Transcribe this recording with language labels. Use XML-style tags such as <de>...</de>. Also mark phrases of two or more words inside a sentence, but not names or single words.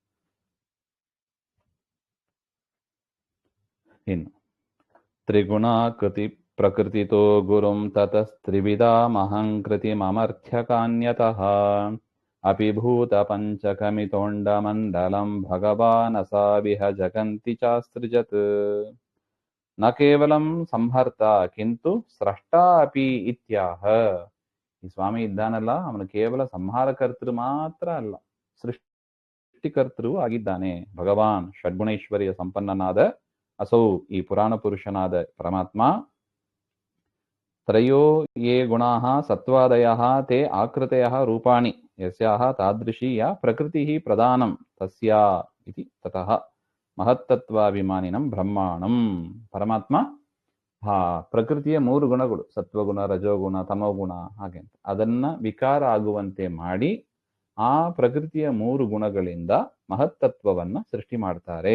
<sa>ಇನ್ನು ತ್ರಿಗುಣಾಕೃತಿ ಪ್ರಕೃತಿತೋ ಗುರುಂ ತತಸ್ತ್ರಿವಿಧಾಮಹಂಕೃತಿ ಮಮರ್ಥ್ಯಕಾನ್ಯತಃ ಅಪಿಭೂತ ಪಂಚಕಮಿತೋಂಡಮಂಡಲಂ ಭಗವಾನಸಾವಿಹ ಜಗಂತಿ ಚಾಸ್ತ್ರಿಜತ್ ನ ಕೇವಲಂ ಸಂಹರ್ತ ಕಿಂತು ಸ್ರಷ್ಟಾ ಅಪಿ ಇತ್ಯಾಹ.</sa> <kn>ಈ ಸ್ವಾಮಿ ಇದ್ದಾನಲ್ಲ, ಅವನು ಕೇವಲ ಸಂಹಾರಕರ್ತೃ ಮಾತ್ರ ಅಲ್ಲ, ಸೃಷ್ಟಿಕರ್ತೃ ಆಗಿದ್ದಾನೆ. ಭಗವಾನ್ ಷಡ್ಗುಣೈಶ್ವರ್ಯ ಸಂಪನ್ನನಾದ ಅಸೌ ಈ ಪುರಾಣ ಪುರುಷನಾದ ಪರಮಾತ್ಮ.</kn> <sa>ತ್ರಯೋ ಯೇ ಗುಣಾಃ ಸತ್ವಾದಯಃ ತೇ ಆಕೃತಯಃ ರೂಪಾಣಿ ಯಸ್ಯಾಃ ತಾದೃಶಿ ಯಾ ಪ್ರಕೃತಿಃ ಪ್ರಧಾನಂ ತಸ್ಯಾ ಇತಿ ತತಃ ಮಹತ್ತತ್ವಾಭಿಮಾನಿನಂ ಬ್ರಹ್ಮಾಣಂ.</sa> <kn>ಪರಮಾತ್ಮ ಪ್ರಕೃತಿಯ 3 ಗುಣಗಳು, ಸತ್ವಗುಣ, ರಜೋಗುಣ, ತಮೋಗುಣ ಹಾಗೆ ಅಂತ, ಅದನ್ನ ವಿಕಾರ ಆಗುವಂತೆ ಮಾಡಿ ಆ ಪ್ರಕೃತಿಯ 3 ಗುಣಗಳಿಂದ ಮಹತ್ತತ್ವವನ್ನ ಸೃಷ್ಟಿ ಮಾಡ್ತಾರೆ.</kn>